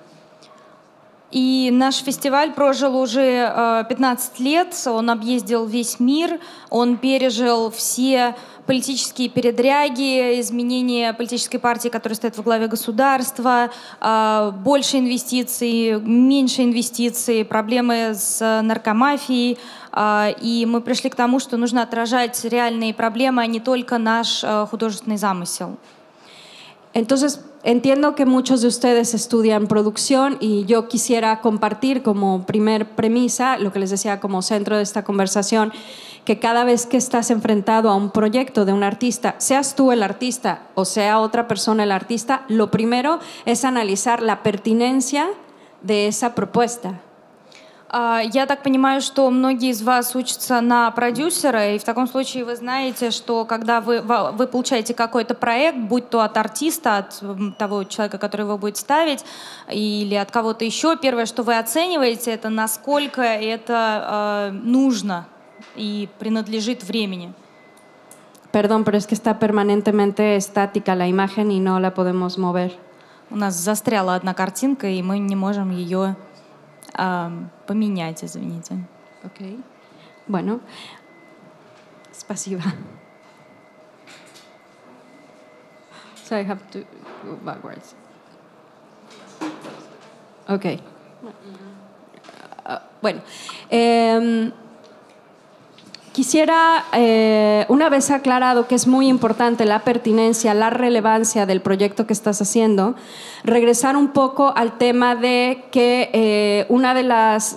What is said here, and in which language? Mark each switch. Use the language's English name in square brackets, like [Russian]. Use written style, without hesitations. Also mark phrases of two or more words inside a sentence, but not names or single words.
[Russian] И наш фестиваль прожил уже 15 лет, он объездил весь мир, он пережил все политические передряги, изменения политической партии, которая стоит во главе государства, больше инвестиций, меньше инвестиций, проблемы с наркомафией. И мы пришли к тому, что нужно отражать реальные проблемы, а не только наш художественный замысел. [Spanish] Entonces, entiendo que muchos de ustedes estudian producción y yo quisiera compartir como primer premisa, lo que les decía como centro de esta conversación, que cada vez que estás enfrentado a un proyecto de un artista, seas tú el artista o sea otra persona el artista, lo primero es analizar la pertinencia de esa propuesta. [Russian] Я так понимаю, что многие из вас учатся на продюсера, и в таком случае вы знаете, что когда вы получаете какой-то проект, будь то от артиста, от того человека, который его будет ставить, или от кого-то еще, первое, что вы оцениваете, это насколько это нужно и принадлежит времени. [Spanish] Perdón, pero es que está permanentemente estática la imagen y no la podemos mover. [Russian] У нас застряла одна картинка, и мы не можем ее поменять, извините. [Spanish] Okay. Bueno, спасибо. [English] So I have to go backwards. Okay. [Spanish] Bueno, quisiera, una vez aclarado que es muy importante la pertinencia, la relevancia del proyecto que estás haciendo, regresar un poco al tema de que una de las...